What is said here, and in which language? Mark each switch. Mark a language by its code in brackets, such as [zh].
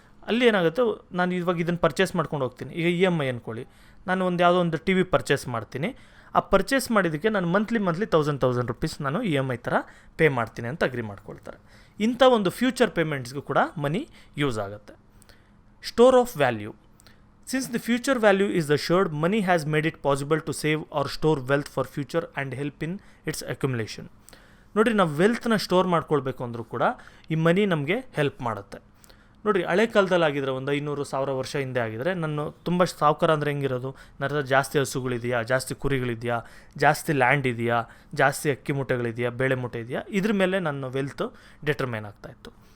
[kn] ಅಲ್ಲಿ ಏನಾಗುತ್ತೆ, ನಾನು ಇವಾಗ ಇದನ್ನು ಪರ್ಚೇಸ್ ಮಾಡ್ಕೊಂಡು ಹೋಗ್ತೀನಿ. ಈಗ EMI ಅಂದ್ಕೊಳ್ಳಿ, ನಾನು ಯಾವುದೋ ಒಂದು TV ಪರ್ಚೇಸ್ ಮಾಡ್ತೀನಿ. ಆ ಪರ್ಚೇಸ್ ಮಾಡಿದ್ದಕ್ಕೆ ನಾನು ಮಂತ್ಲಿ 1000 ರೂಪೀಸ್ ನಾನು EMI ಥರ ಪೇ ಮಾಡ್ತೀನಿ ಅಂತ ಅಗ್ರಿ ಮಾಡ್ಕೊಳ್ತಾರೆ. ಇಂಥ ಒಂದು ಫ್ಯೂಚರ್ ಪೇಮೆಂಟ್ಸ್ಗೂ ಕೂಡ ಮನಿ ಯೂಸ್ ಆಗುತ್ತೆ. [en] Store of value. Since the future value is assured, money has made it possible to save or store wealth for future and help in its accumulation. [kn] ನೋಡಿರಿ, ನಾವು ವೆಲ್ತ್ನ ಸ್ಟೋರ್ ಮಾಡ್ಕೊಳ್ಬೇಕು ಅಂದರೂ ಕೂಡ ಈ ಮನಿ ನಮಗೆ ಹೆಲ್ಪ್ ಮಾಡುತ್ತೆ. ನೋಡಿರಿ, ಹಳೆ ಕಾಲದಲ್ಲಿ ಆಗಿದ್ರೆ ಒಂದು 500,000 ವರ್ಷ ಹಿಂದೆ ಆಗಿದ್ರೆ, ನಾನು ತುಂಬ ಸಾವುಕಾರ ಅಂದರೆ ಹೆಂಗಿರೋದು, ನನ್ನ ಹತ್ರ ಜಾಸ್ತಿ ಹಸುಗಳಿದೆಯಾ, ಜಾಸ್ತಿ ಕುರಿಗಳಿದೆಯಾ, ಜಾಸ್ತಿ ಲ್ಯಾಂಡ್ ಇದೆಯಾ, ಜಾಸ್ತಿ ಅಕ್ಕಿ ಮೂಟೆಗಳಿದೆಯಾ, ಬೇಳೆ ಮೂಟೆ ಇದೆಯಾ, ಇದ್ರ ಮೇಲೆ ನನ್ನ ವೆಲ್ತ್ ಡಿಟರ್ಮೈನ್ ಆಗ್ತಾಯಿತ್ತು.